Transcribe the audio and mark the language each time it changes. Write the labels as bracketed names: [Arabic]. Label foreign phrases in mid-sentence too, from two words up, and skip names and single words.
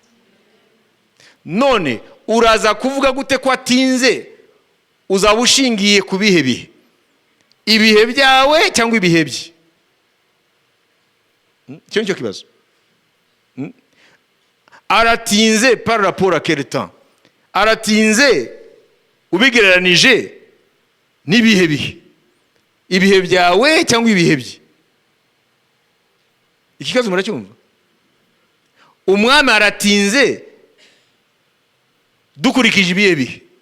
[Kinyarwanda] None uraza kuvuga gute ko atinze? Uzaba ushingiye ku bihe bihe, ibihe byawe cyangwa ibihe bye? Icyo nicyo kibazo. [French] Aratinze par rapport à quel temps? [Kinyarwanda] Aratinze ubigereranije n'ibihe bihe, ibihe byawe cyangwa ibihe bye? Iki kibazo muracyumva? Umwami aratinze dukurikije ibihe bihe.